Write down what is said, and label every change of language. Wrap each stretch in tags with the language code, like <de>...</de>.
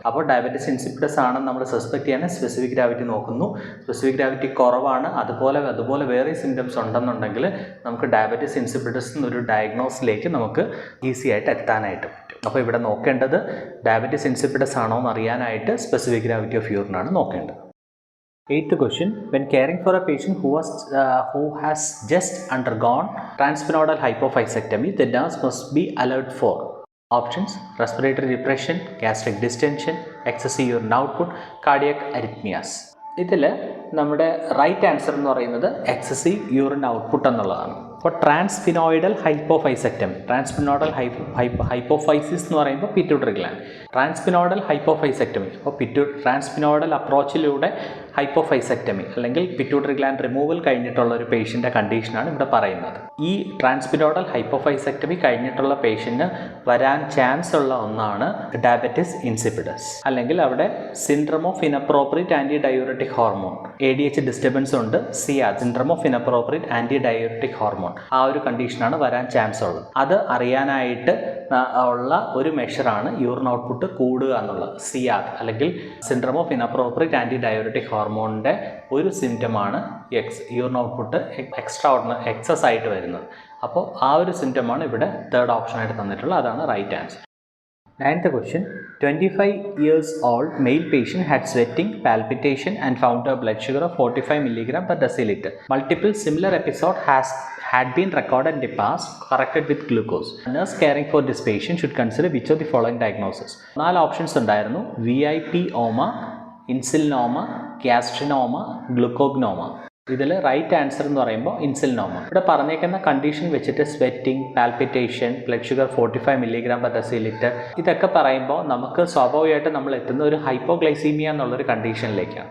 <ml>അപ്പോൾ diabetes insipidus ആണെന്ന് നമ്മൾ സസ്പെക്ട് ചെയ്യാൻ സ്പെസിഫിക് ഗ്രാവിറ്റി നോക്കുന്നു. സ്പെസിഫിക് ഗ്രാവിറ്റി കുറവാണ്, അതുപോലെ വേറെ സിംറ്റംസ് ഉണ്ടെന്നുണ്ടെങ്കിൽ നമുക്ക് ഡയബറ്റിസ് ഇൻസിപ്പിഡസ് എന്നൊരു ഡയഗ്നോസിലേക്ക് നമുക്ക് ഈസി ആയിട്ട് എത്താനായിട്ട് പറ്റും. അപ്പോൾ ഇവിടെ നോക്കേണ്ടത് ഡയബറ്റിസ് ഇൻസിപ്പിഡസ് ആണോ എന്ന് അറിയാനായിട്ട് സ്പെസിഫിക് ഗ്രാവിറ്റി ഓഫ് യൂറിൻ ആണ് നോക്കേണ്ടത്.</ml> <en>8th question. When caring for a patient who has just undergone transpinodal hypophyseectomy, the nurse must be alert for options: respiratory depression, gastric distension, excessive urine output, cardiac arrhythmias.</en> <ml>ഇതിൽ നമ്മുടെ right answer എന്ന് പറയുന്നത് excessive urine output എന്നുള്ളതാണ്. അപ്പോൾ ട്രാൻസ്ഫിനോയിഡൽ ഹൈപ്പോഫൈസെക്ടമി, ട്രാൻസ്ഫിനോഡൽ hypophysis എന്ന് പറയുമ്പോൾ pituitary gland, ട്രാൻസ്ഫിനോഡൽ ഹൈപ്പോഫൈസെക്ടമി. അപ്പോൾ ട്രാൻസ്ഫിനോഡൽ അപ്രോച്ചിലൂടെ ഹൈപ്പോഫൈസെക്ടമി അല്ലെങ്കിൽ പിറ്റ്യൂട്ടറി ഗ്ലാൻഡ് റിമൂവൽ കഴിഞ്ഞിട്ടുള്ള ഒരു പേഷ്യൻ്റെ കണ്ടീഷനാണ് ഇവിടെ പറയുന്നത്. ഈ ട്രാൻസ്ഫിനോഡൽ ഹൈപ്പോഫൈസെക്ടമി കഴിഞ്ഞിട്ടുള്ള പേഷ്യന് വരാൻ ചാൻസ് ഉള്ള ഒന്നാണ് ഡയബറ്റിസ് ഇൻസിപ്പിഡസ്, അല്ലെങ്കിൽ അവിടെ syndrome of inappropriate anti diuretic hormone, ADH disturbance ഉണ്ട്, syndrome of inappropriate anti diuretic hormone, ആ ഒരു കണ്ടീഷനാണ് വരാൻ ചാൻസ് ഉള്ളത്. അത് അറിയാനായിട്ട് ഉള്ള ഒരു മെഷറാണ് യൂറിൻ ഔട്ട്പുട്ട് കൂടുക എന്നുള്ളത്. സിയാദ് അല്ലെങ്കിൽ syndrome of inappropriate anti diuretic ഹോർമോണിൻ്റെ ഒരു സിംറ്റമാണ് യൂറിൻ ഔട്ട്പുട്ട് എക്സസ് ആയിട്ട് വരുന്നത്. അപ്പോൾ ആ ഒരു സിംറ്റമാണ് ഇവിടെ തേർഡ് ഓപ്ഷനായിട്ട് തന്നിട്ടുള്ളത്. അതാണ് right answer.</ml> <en>9th question. 25 years old male patient had sweating, palpitation and found a blood sugar of 45 mg per deciliter. Multiple similar episodes had been recorded in the past, corrected with glucose. A nurse caring for this patient should consider which of the following diagnoses?</en> <ml>4 options ഉണ്ടായിരുന്നു: VIP-OMA, ഇൻസുലിനോമ, ഗ്യാസ്ട്രിനോമ, ഗ്ലൂക്കോഗ്നോമ. ഇതിൽ right answer എന്ന് പറയുമ്പോൾ ഇൻസുലിനോമ. ഇവിടെ പറഞ്ഞേക്കുന്ന condition വെച്ചിട്ട് sweating, palpitation, blood sugar 45 mg per deciliter ഇതൊക്കെ പറയുമ്പോൾ നമുക്ക് സ്വാഭാവികമായിട്ട് നമ്മൾ എത്തുന്ന ഒരു ഹൈപ്പോഗ്ലൈസീമിയ എന്നുള്ളൊരു കണ്ടീഷനിലേക്കാണ്.</ml>